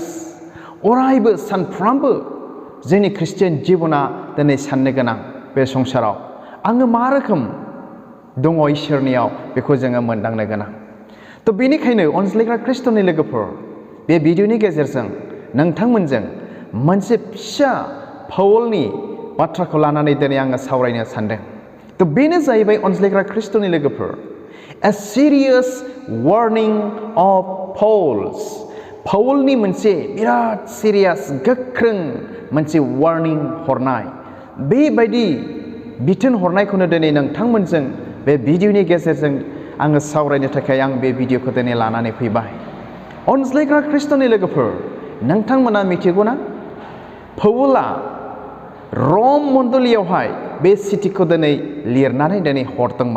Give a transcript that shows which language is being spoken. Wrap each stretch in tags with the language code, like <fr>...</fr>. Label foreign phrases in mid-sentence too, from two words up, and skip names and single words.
<brx>अरायबो सानफ्रामबो जोंनि ख्रिस्टियान जिबना दिनै साननो गोनां बे संसाराव आङो मा रोखोम दङ इसोरनियाव बेखौ जोङो मोनदांनो गोनां। थ' बेनिखायनो अनज्लायग्रा ख्रिस्ट'नि लोगोफोर, बे भिडिअनि गेजेरजों नोंथांमोनजों मोनसे फिसा फावलनि बाथ्राखौ लानानै दिनै आङो सावरायनो सानदों। थ' बेनो जाहैबाय अनज्लायग्रा ख्रिस्ट'नि लोगोफोर,</brx> <en>A serious warning of Pauls.</en> <brx>पाउलनि मोनसे बिराद सिरियास गोख्रों मोनसे वार्निं हरनाय, बेबायदि बिथोन हरनायखौनो दिनै नोंथांमोनजों बे भिडिअनि गेजेरजों आङो सावरायनो थाखाय आं बे भिडिअखौ दिनै लानानै फैबाय। अनज्लायग्रा ख्रिस्ट'नि लोगोफोर, नोंथांमोना मिथिगौना पाउला रम मण्डलीयावहाय बे सिटिखौ दिनै लिरनानै दिनै हरदोंमोन।</brx>